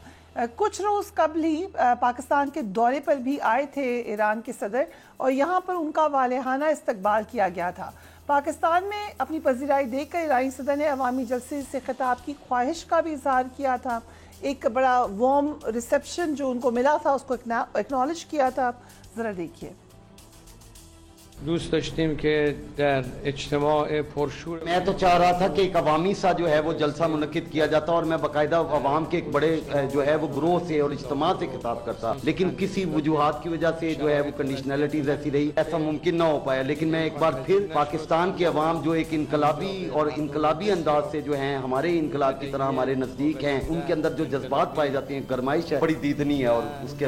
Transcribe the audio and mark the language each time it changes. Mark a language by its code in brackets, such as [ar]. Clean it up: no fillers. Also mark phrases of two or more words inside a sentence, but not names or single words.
[ur] کچھ روز قبل ہی پاکستان کے دورے پر بھی آئے تھے ایران کے صدر اور یہاں پر ان کا والہانہ استقبال کیا گیا تھا. پاکستان میں اپنی پذیرائی دے کر ایرانی صدر نے عوامی جلسے سے خطاب کی خواہش کا بھی اظہار کیا تھا. ایک بڑا [en] warm reception [ur] جو ان کو ملا تھا اس کو ایکنالج کیا تھا. ذرا دیکھیے. [fa] دوست داشتیم که در اجتماع پرشور [ur] میں تو چاہ رہا تھا کہ ایک عوامی سا جو ہے وہ جلسہ منعقد کیا جاتا اور میں باقاعدہ عوام کے ایک بڑے جو ہے وہ گروہ سے اور اجتماع سے خطاب کرتا، لیکن کسی وجوہات کی وجہ سے جو ہے وہ کنڈیشنلٹیز ایسی رہی، ایسا ممکن نہ ہو پایا۔ لیکن میں ایک بار پھر پاکستان کے عوام جو ایک انقلابی اور انقلابی انداز سے جو ہیں ہمارے انقلاب کی طرح ہمارے نزدیک ہیں، ان کے اندر جو جذبات پائے جاتے ہیں، گرمائش ہے، بڑی دیدنی ہے اور اس کے